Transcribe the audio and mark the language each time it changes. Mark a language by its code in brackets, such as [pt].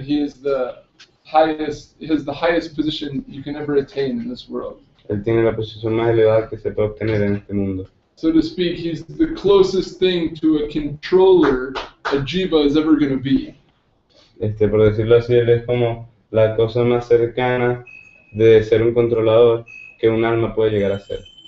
[en] He has the highest position you can ever attain in this world. [es] Él tiene la posición más elevada que se puede obtener en este mundo. [en] So to speak, he's the closest thing to a controller a jiva is ever going to be. [es] Por decirlo así, él es como la cosa más cercana de ser un controlador que un alma puede llegar a ser.